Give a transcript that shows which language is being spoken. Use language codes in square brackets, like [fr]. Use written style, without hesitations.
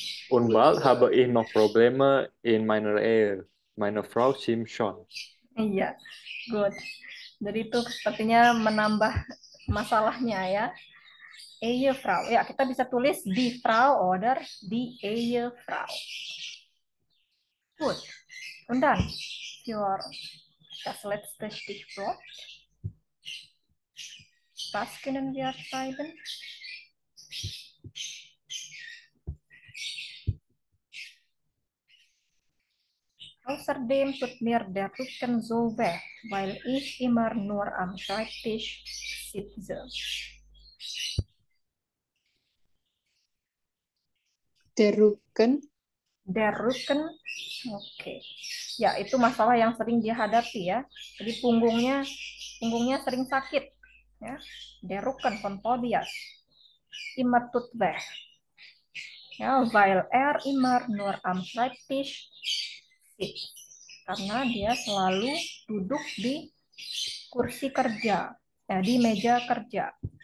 [de] Und bald habe ich noch Probleme in meiner Ehe. Meine Frau schimpft schon. [id] Iya, good. Jadi itu sepertinya menambah masalahnya ya. [de] Ehefrau. [id] Ya, kita bisa tulis die Frau oder die Ehefrau. Gut. [de] Und dann für das letzte Stichwort. Was können wir schreiben? Außerdem tut mir der Rücken so weh, weil ich immer nur am Schreibtisch sitze. Der Rücken. [id] Der Rücken, oke. Ya, itu masalah yang sering dihadapi ya. Jadi punggungnya sering sakit. Ya. [de] Der Rücken von Tobias. Immer tut weh. Ya, weil immer nur am Schreibtisch sitzt. [id] Karena dia selalu duduk di kursi kerja, ya, di meja kerja.